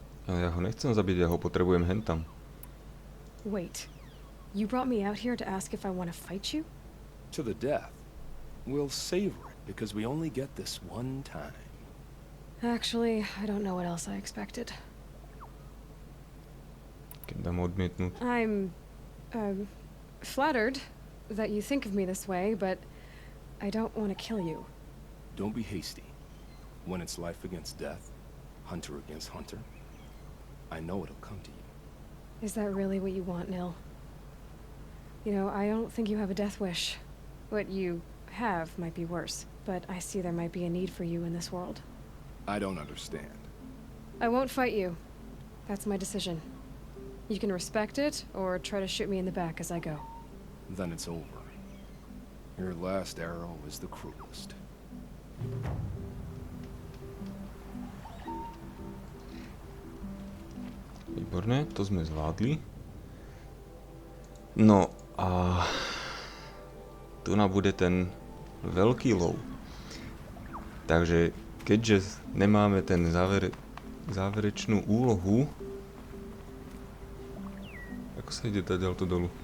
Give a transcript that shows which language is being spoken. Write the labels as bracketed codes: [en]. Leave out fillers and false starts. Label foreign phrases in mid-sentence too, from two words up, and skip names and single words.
[sk] No ja ho nechcem zabiť, ja ho potrebujem hentam. [en] Wait. You brought me out here to ask if I want to fight you? To the death. We'll savor it, because we only get this one time. Actually, I don't know what else I expected. [sk] Keď dám odmietnúť. [en] I'm, flattered that you think of me this way, but I don't want to kill you. Don't be hasty. When it's life against death, hunter against hunter, I know it'll come to you. Is that really what you want, Nil? You know, I don't think you have a death wish. What you have might be worse, but I see there might be a need for you in this world. I don't understand. I won't fight you. That's my decision. You can respect it, or try to shoot me in the back as I go. Then it's over. Your last arrow is the cruelest. [sk] Výborné, to sme zvládli. No a tu nám bude ten veľký lov. Takže keďže nemáme ten záverečnú úlohu, ako sa ide ďalto dolu?